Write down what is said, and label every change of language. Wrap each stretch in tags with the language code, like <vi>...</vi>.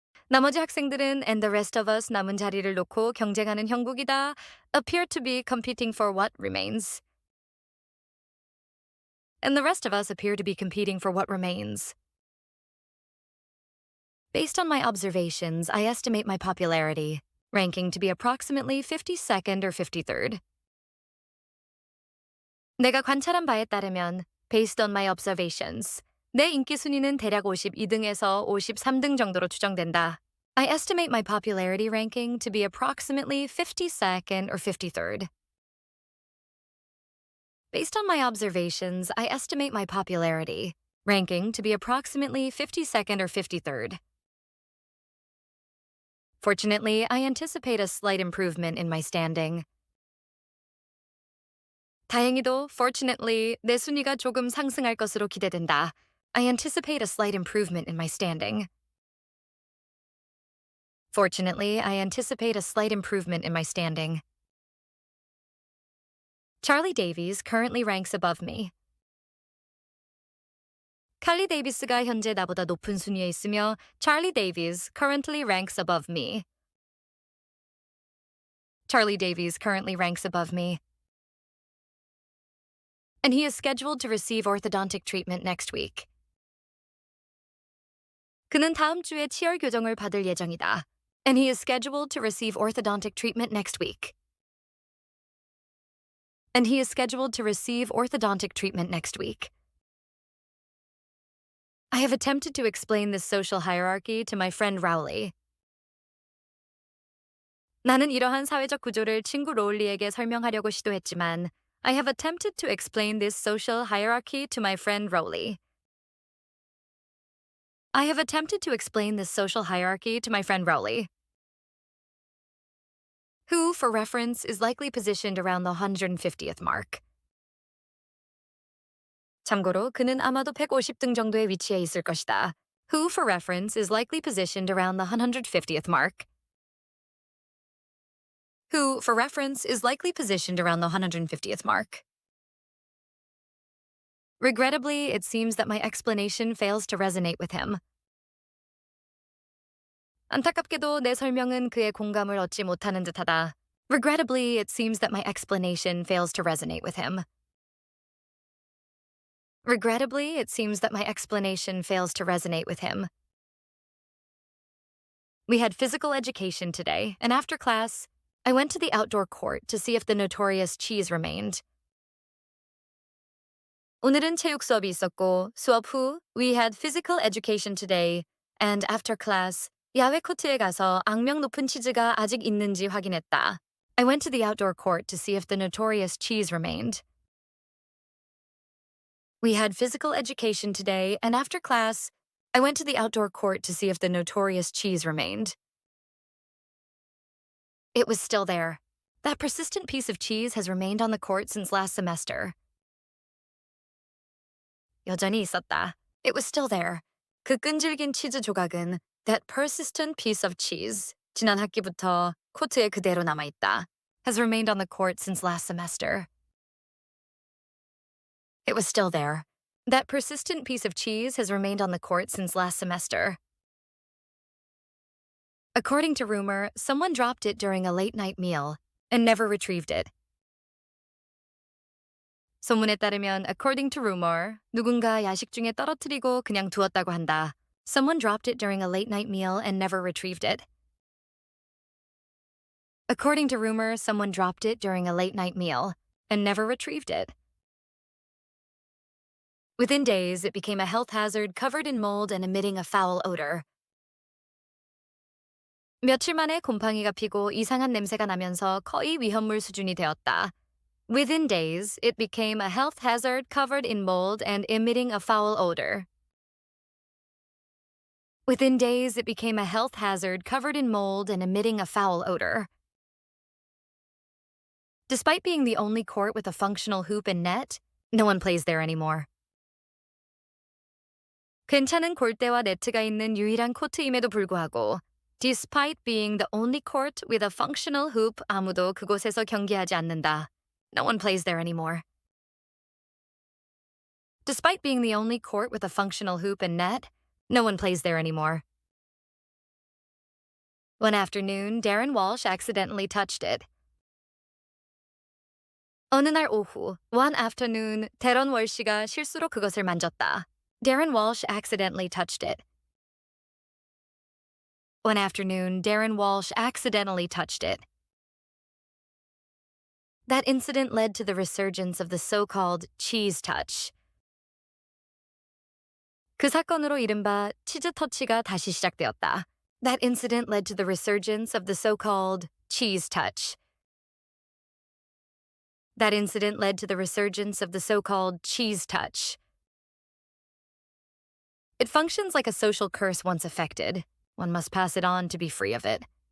<ko>나머지 학생들은</ko> <en>and the rest of us</en> <ko>남은 자리를 놓고 경쟁하는 형국이다</ko> <en>appear to be competing for what remains. And the rest of us appear to be competing for what remains. Based on my observations, I estimate my popularity, ranking to be approximately 52nd or 53rd.</en> <ko>내가 관찰한 바에 따르면,</ko> <en>based on my observations,</en> <ko>내 인기 순위는 대략 52등에서 53등 정도로 추정된다.</ko> <en>I estimate my popularity ranking to be approximately 52nd or 53rd. Based on my observations, I estimate my popularity ranking to be approximately 52nd or 53rd. Fortunately, I anticipate a slight improvement in my standing.</en> <ko>다행히도,</ko> <en>fortunately,</en> <ko>내 순위가 조금 상승할 것으로 기대된다.</ko> <en>I anticipate a slight improvement in my standing. Fortunately, I anticipate a slight improvement in my standing. Charlie Davies currently ranks above me.</en> <ko>칼리 데이비스가 현재 나보다 높은 순위에 있으며</ko> <en>Charlie Davies currently ranks above me. Charlie Davies currently ranks above me. And he is scheduled to receive orthodontic treatment next week.</en> <ko>그는 다음 주에 치열 교정을 받을 예정이다.</ko> <en>And he is scheduled to receive orthodontic treatment next week. And he is scheduled to receive orthodontic treatment next week. I have attempted to explain this social hierarchy to my friend Rowley.</en> <ko>나는 이러한 사회적 구조를 친구 로울리에게 설명하려고 시도했지만</ko> <en>I have attempted to explain this social hierarchy to my friend Rowley. I have attempted to explain this social hierarchy to my friend Rowley, who, for reference, is likely positioned around the 150th mark.</en> <ko>참고로 그는 아마도 150등 정도의 위치에 있을 것이다.</ko> <en>Who, for reference, is likely positioned around the 150th mark. Who, for reference, is likely positioned around the 150th mark. Regrettably, it seems that my explanation fails to resonate with him.</en> <ko>안타깝게도 내 설명은 그의 공감을 얻지 못하는 듯하다.</ko> <en>Regrettably, it seems that my explanation fails to resonate with him. Regrettably, it seems that my explanation fails to resonate with him. We had physical education today, and after class, I went to the outdoor court to see if the notorious cheese remained.</en> <ko>오늘은 체육 수업이 있었고, 수업 후,</ko> <en>we had physical education today, and after class,</en> <ko>야외 코트에 가서 악명 높은 치즈가 아직 있는지 확인했다.</ko> <en>I went to the outdoor court to see if the notorious cheese remained. We had physical education today, and after class, I went to the outdoor court to see if the notorious cheese remained. It was still there. That persistent piece of cheese has remained on the court since last semester.</en> <ko>여전히 있었다.</ko> <en>It was still there.</en> <ko>그 끈질긴 치즈 조각은</ko> <en>that persistent piece of cheese,</en> <ko>지난 학기부터 코트에 그대로 남아있다,</ko> <en>has remained on the court since last semester. It was still there. That persistent piece of cheese has remained on the court since last semester. According to rumor, someone dropped it during a late-night meal and never retrieved it.</en> <ko>소문에 따르면,</ko> <en>according to rumor,</en> <ko>누군가 야식 중에 떨어뜨리고 그냥 두었다고 한다.</ko> <en>Someone dropped it during a late-night meal and never retrieved it. According to rumor, someone dropped it during a late-night meal and never retrieved it. Within days, it became a health hazard covered in mold and emitting a foul odor.</en> <ko>며칠 만에 곰팡이가 피고 이상한 냄새가 나면서 거의 위험물 수준이 되었다.</ko> <en>Within days, it became a health hazard covered in mold and emitting a foul odor. Within days, it became a health hazard covered in mold and emitting a foul odor. Despite being the only court with a functional hoop and net, no one plays there anymore.</en> <ko>괜찮은 골대와 네트가 있는 유일한 코트임에도 불구하고,</ko> <en>despite being the only court with a functional hoop,</en> <ko>아무도 그곳에서 경기하지 않는다.</ko> <en>No one plays there anymore. Despite being the only court with a functional hoop and net, no one plays there anymore. One afternoon, Darren Walsh accidentally touched it.</en> <ko>어느 날 오후,</ko> <en>one afternoon,</en> <ko>데런 월시가 실수로 그것을 만졌다.</ko> <en>Darren Walsh accidentally touched it. One afternoon, Darren Walsh accidentally touched it. That incident led to the resurgence of the so-called cheese touch.</en> <ko>그 사건으로 이른바 치즈 터치가 다시 시작되었다.</ko> <en>That incident led to the resurgence of the so-called cheese touch. That incident led to the resurgence of the so-called cheese touch. It functions like a social curse once affected. One must pass it on to be free of it.</en>